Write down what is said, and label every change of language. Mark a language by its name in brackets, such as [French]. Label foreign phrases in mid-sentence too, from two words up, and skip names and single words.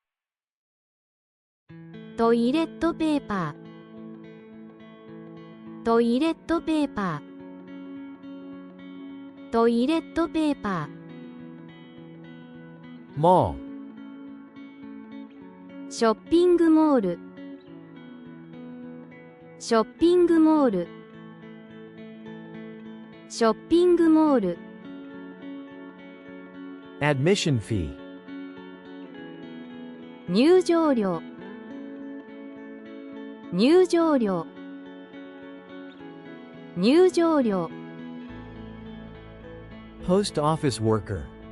[Japanese] トイレットペーパートイレットペーパートイレットペーパー Mall. ショッピングモールショッピングモールショッピングモール [English] Admission fee. [Japanese] 入場料入場料入場料 [English] Post office worker.